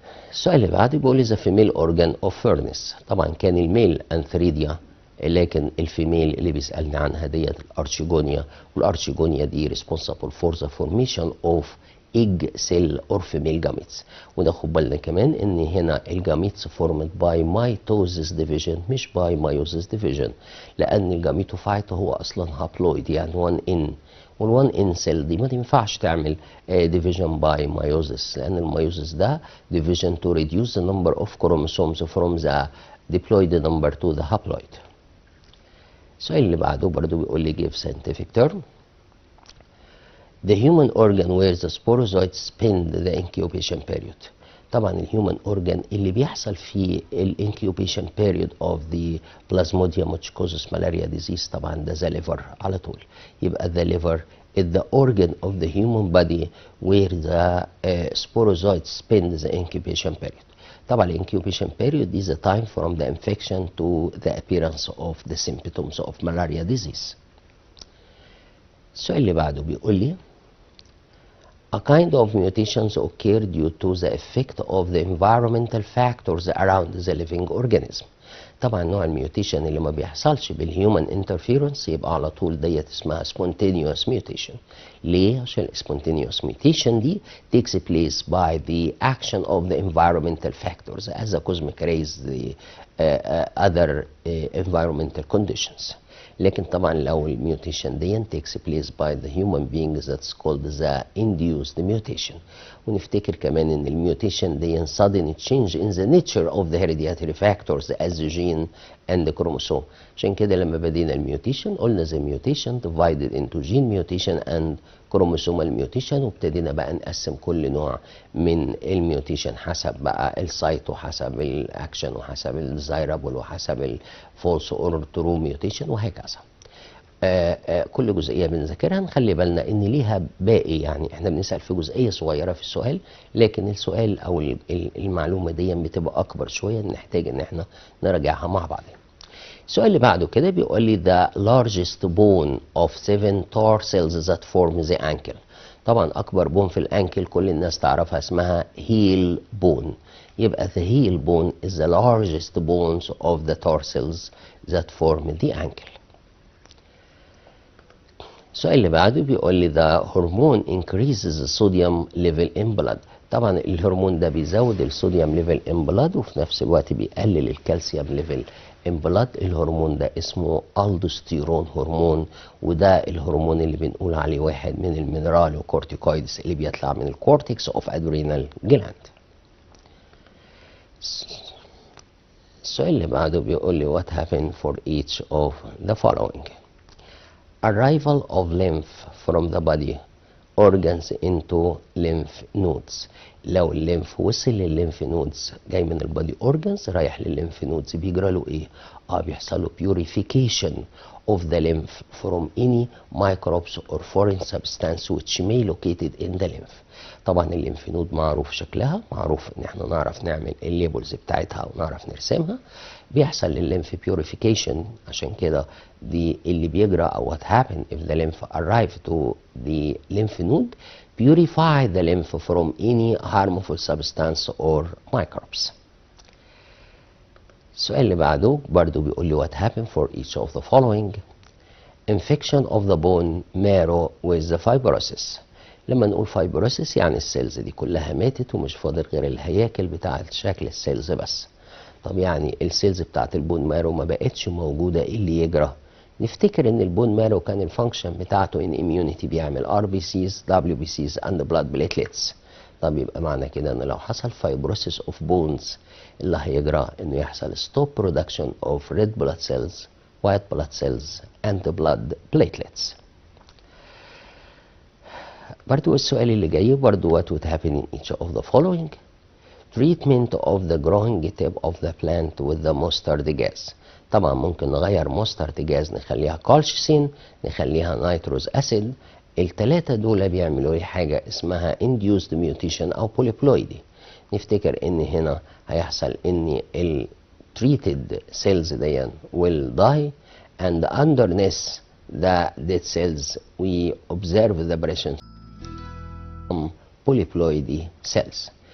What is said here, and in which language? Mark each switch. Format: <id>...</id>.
<ar>السؤال اللي بعده بيقول لي</ar> <en>the female organ of furnace.</en> <ar>طبعا كان الميل انثريديا لكن الفيميل اللي بيسألني عنها ديت الارشيجونيا والارشيجونيا دي</ar> <en>responsible for the formation of egg cell or female gametes.</en> <ar>وناخد بالنا كمان ان هنا الجاميتس</ar> <en>formed by mitosis division</en> <ar>مش</ar> <en>by meiosis division</en> <ar>لان الجاميتوفايت هو اصلا هابلويد يعني 1 n وال1 n cell دي ما ينفعش تعمل division by meiosis لان الميوزس ده</ar> <en>division to reduce the number of chromosomes from the diploid number to the haploid.</en> <ar>السؤال اللي بعده برضه بيقول لي</ar> <en>give scientific term. The human organ where the sporozoites spend the incubation period.</en> <ar>طبعا الهيومن</ar> <en>organ</en> <ar>اللي بيحصل في</ar> <en>incubation period of the plasmodium which causes malaria disease</en> <ar>طبعا ده</ar> <en>the liver</en> <ar>على طول.</ar> <en>يبقى the liver is the organ of the human body where the sporozoites spend the incubation period. طبعا الانكيوبيشن period is the time from the infection to the appearance of the symptoms of malaria disease.</en> <ar>السؤال اللي بعده بيقول لي</ar> <en>a kind of mutations occur due to the effect of the environmental factors around the living organism.</en> <ar>طبعا نوع الميوتيشن اللي ما بيحصلش بالهيومن انترفيرنس يبقى على طول ديت اسمها</ar> <en>spontaneous mutation.</en> <ar>ليه؟ عشان</ar> <en>spontaneous mutation دي takes place by the action of the environmental factors as the cosmic rays the other environmental conditions.</en> <ar>لكن طبعا لو الميوتيشن دي</ar> <en>takes place by the human beings that's called the induced mutation.</en> <ar>ونفتكر كمان ان الميوتيشن دي</ar> <en>sudden change in the nature of the hereditary factors as the gene and the chromosome.</en> <ar>عشان كده لما بدينا الميوتيشن قلنا</ar> <en>the mutation divided into gene mutation and chromosomal mutation</en> <ar>وابتدينا بقى نقسم كل نوع من الميوتيشن حسب بقى السايت وحسب الاكشن وحسب الديزايرابل وحسب الفولس اور ترو ميوتيشن وهكذا. كل جزئيه بنذاكرها نخلي بالنا ان ليها باقي يعني احنا بنسال في جزئيه صغيره في السؤال لكن السؤال او المعلومه دي بتبقى اكبر شويه نحتاج ان احنا نراجعها مع بعض. السؤال اللي بعده كده بيقول لي</ar> <en>the largest bone of 7 tarsals that form the ankle.</en> <ar>طبعا اكبر بون في الانكل كل الناس تعرفها اسمها</ar> <en>heel bone. يبقى the heel bone is the largest bones of the tarsals that form the ankle.</en> <ar>السؤال اللي بعده بيقول لي</ar> <en>the hormone increases the sodium level in blood.</en> <ar>طبعا الهرمون ده بيزود الصوديوم ليفل</ar> <en>in blood</en> <ar>وفي نفس الوقت بيقلل الكالسيوم ليفل in blood. الهرمون ده اسمه الدوستيرون هرمون، وده الهرمون اللي بنقول عليه واحد من المينرال وكورتيكويدز اللي بيطلع من الكورتكس اوف ادرينال جلاند. السؤال اللي بعده بيقول لي</ar> <en>what happened for each of the following. Arrival of lymph from the body organs into lymph nodes.</en> <ar>لو الليمف وصل للليمف نودز جاي من البادي اورجانز رايح للليمف نودز بيجرى له ايه؟ بيحصل له</ar> <en>purification of the lymph from any microbes or foreign substance which may located in the lymph.</en> <ar>طبعا الليمف نود معروف شكلها، معروف ان احنا نعرف نعمل الليبلز بتاعتها ونعرف نرسمها. بيحصل للليمف</ar> <en>purification،</en> <ar>عشان كده دي اللي بيجرى او</ar> <en>what happen if the lymph arrive to the lymph node purify the lymph from any harmful substance or microbes.</en> <ar>السؤال اللي بعده برضو بيقول لي</ar> <en>what happened for each of the following. Infection of the bone marrow with the fibrosis.</en> <ar>لما نقول</ar> <en>fibrosis</en> <ar>يعني السيلز دي كلها ماتت ومش فاضل غير الهياكل بتاعة شكل السيلز بس. طب يعني السيلز بتاعة البون مارو ما بقتش موجودة، ايه اللي يجرى؟ نفتكر ان البون مارو كان الفانكشن بتاعته ان immunity بيعمل</ar> <en>RBCs WBCs and blood platelets.</en> <ar>طب يبقى معنى كده ان لو حصل</ar> <en>fibrosis of bones</en> <ar>اللي هيجرى انه يحصل</ar> <en>stop production of red blood cells, white blood cells and blood platelets.</en> <ar>برضو السؤال اللي جاي برضو</ar> <en>what would happen in each of the following. Treatment of the growing tip of the plant with the mustard gas.</en> <ar>طبعا ممكن نغير مسترد جاز نخليها كالشيسين، نخليها نيتروز اسيد. التلاتة دول بيعملوا لي حاجة اسمها</ar> <en>induced mutation او polyploidy.</en> <ar>نفتكر ان هنا هيحصل ان ال</ar> <en>treated cells دي will die and underneath the dead cells we observe the presence of polyploidy cells.</en>